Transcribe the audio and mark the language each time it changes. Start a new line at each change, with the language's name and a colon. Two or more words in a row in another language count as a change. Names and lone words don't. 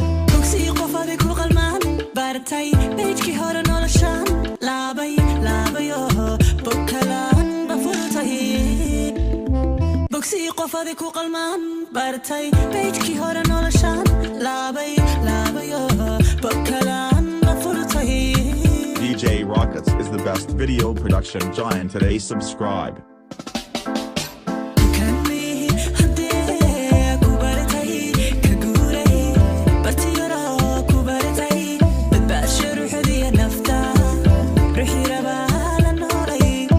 Somali: Bogsi qof adig ku qalmaan, bartay, page-kii hore noloshaan, laabay, laabay, oo, bog kalaan ba furtay. Bogsi qof adig ku qalmaan, bartay, page-kii hore noloshaan, laabay, laabay, oo, bog kalaan ba furtay.
English: D J Rockets is the best video production giant today. Subscribe.
Somali: Kani haddii ku bartay, ka guuray, bartay yaroo ku bartay, badbaasha ruuxdiya nafta, ruuxii rabaa la noolay.